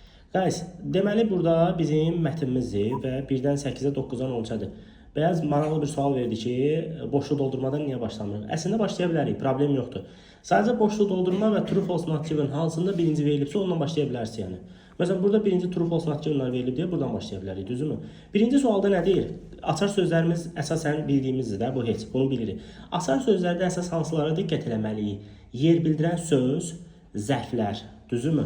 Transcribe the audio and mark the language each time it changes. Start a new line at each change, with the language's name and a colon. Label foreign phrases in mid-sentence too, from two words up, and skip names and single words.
Azerbaijani: Guys, deməli burada bizim mətnimizdir və 1-dən 8-ə 9-dan 13-ədir. Bəyaz maraqlı bir sual verdi ki, boşluq doldurmadan niyə başlamırıq? Əslində başlaya bilərik, problem yoxdur. Sadəcə boşluq doldurma və
English: true false not given
Azerbaijani: hansında birinci verilibsə ondan başlaya bilərsiniz yəni. Məsələn, burada birinci
English: true false not givenlar
Azerbaijani: verilib deyə buradan başlaya bilərik, düzdürmü? Birinci sualda nə deyir? Açar sözlərimiz əsasən bildiyimizdir də, bu heç, bunu bilirik. Açar sözlərdə əsas hansılara diqqət eləməliyik? Yer bildirən söz, zərflər, düzdürmü?